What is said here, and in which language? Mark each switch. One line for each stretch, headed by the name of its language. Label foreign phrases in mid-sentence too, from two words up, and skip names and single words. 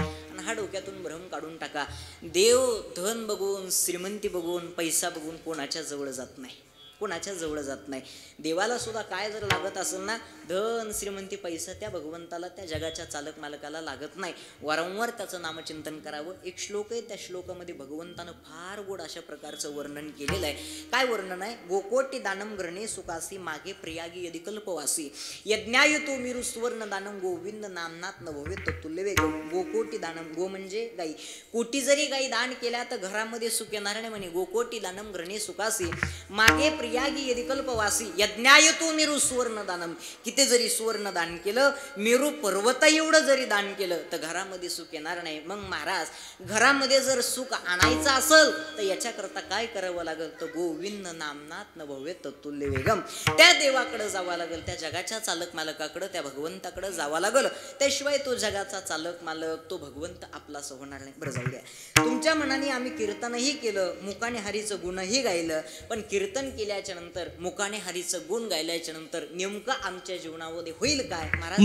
Marathi: आणि हा डोक्यातून भ्रम काढून टाका. देव धन बघून, श्रीमंती बघून, पैसा बघून कोणाच्या जवळ जात नाही, कोणाच्या जवळ जात नाही. देवाला सुद्धा काय जर लागत असेल ना, धन, श्रीमंती, पैसा, त्या भगवंताला, त्या जगाच्या चालक मालकाला लागत नाही. वारंवार त्याचं नामचिंतन करावं. एक श्लोक आहे, त्या श्लोकामध्ये भगवंतानं फार गोड अशा प्रकारचं वर्णन केलेलं आहे. काय वर्णन आहे,
Sanskrit: गोकोटी दानम ग्रहणे सुखासी मागे प्रयागी यदि कल्पवासी यज्ञाय तो मिरु सुवर्ण दानम गोविंद नामनाथ न भवे तुल्यवे. गोकोटी दानम,
Marathi: गो म्हणजे गाई. कोटी जरी गाई दान केल्या तर घरामध्ये सुख येणार नाही म्हणे.
Sanskrit: गोकोटी दानम ग्रहणे सुखासी मागे प्रयागी यदि कल्पवासी यज्ञाय तो मिरु सुवर्ण दानम.
Marathi: किती जरी सुवर्ण दान केलं, मेरू पर्वता एवढं जरी दान केलं तर घरामध्ये सुख येणार नाही. मग महाराज, घरामध्ये जर सुख आणायचं असेल तर याच्याकरता काय करावं लागेल, तर
Sanskrit: गोविंद नामनाथ न भवे तत्तुल्य वेगम.
Marathi: त्या देवाकडे जावं लागेल, त्या जगाच्या चालक मालकाकडे, त्या भगवंताकडे जावं लागेल. त्याशिवाय तो जगाचा चालक मालक, तो भगवंत आपलाच होणार नाही. बरं, जाऊ द्या. तुमच्या मनाने आम्ही कीर्तनही केलं, मुखाने हरीचं गुणही गायलं, पण कीर्तन केल्याच्या नंतर, मुखाने हरीचं गुण गायल्याच्या नंतर नेमकं आमच्या जीवनामध्ये होईल काय महाराज.